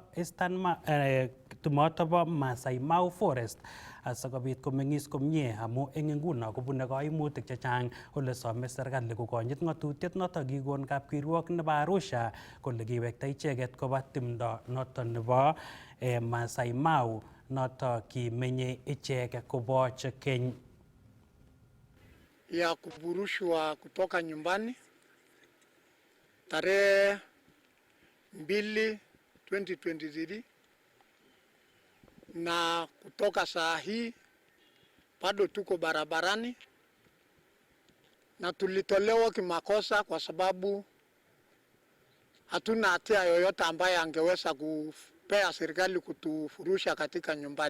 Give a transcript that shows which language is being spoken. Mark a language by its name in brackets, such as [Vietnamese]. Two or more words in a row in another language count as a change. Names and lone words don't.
[Kalenjin] bo Masai Mau Forest asikobit komeng'is komie amu eng nguno kobune kaimutik chechang ole some serikali kokonyit ng'atutiet noto kikon kapkirwok nebo Arusha kole kiwekta icheket koba timdo noto nebo Masai Mau noto kimenye ichek koboch keny. [Swahili] Ya kufurushwa kutoka nyumbani tarehe 2 2023 na kutoka saa hii bado tuko barabarani na tulitolewa kimakosa kwa sababu hatuna hatia yoyote ambaye angeweza kupea serikali kutufurusha katika nyumbani.